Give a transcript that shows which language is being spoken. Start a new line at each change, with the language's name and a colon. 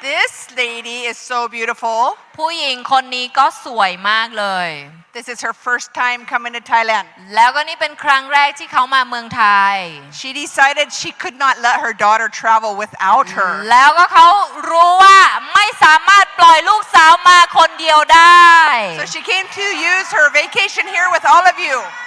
English: This lady is so beautiful.
Thai: ผู้หญิงคนนี้ก็สวยมากเลย
English: This is her first time coming to Thailand.
Thai: แล้วก็นี่เป็นครั้งแรกที่เขามาเมืองไทย
English: She decided she could not let her daughter travel without her.
Thai: แล้วก็เขารู้ว่าไม่สามารถปล่อยลูกสาวมาคนเดียวได้
English: So she came to use her vacation here with all of you.